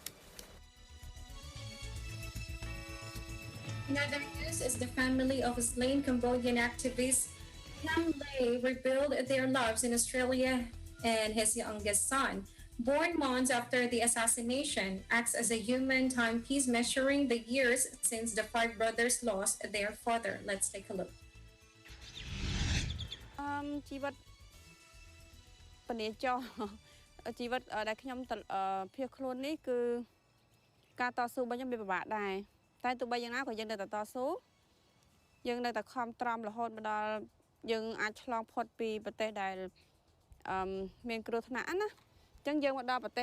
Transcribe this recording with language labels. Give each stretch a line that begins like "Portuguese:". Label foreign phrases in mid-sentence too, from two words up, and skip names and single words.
English: In other news, as the family of slain Cambodian activist Cam Lay rebuild their lives in Australia, and his youngest son, born months after the assassination, acts as a human timepiece measuring the years since the five brothers lost their father. Let's take a look.
Khmer: ជីវិតពនាចោជីវិតដែលខ្ញុំភៀសខ្លួននេះគឺការតស៊ូរបស់ខ្ញុំវាពិបាកដែរតែទោះបីយ៉ាងណាក៏យើងនៅតែតស៊ូយើងនៅ តែខំត្រង់រហូតមកដល់យើងអាចឆ្លងផុតពីប្រទេសដែលមានគ្រោះថ្នាក់ណាអញ្ចឹងយើងមកដល់ប្រទេស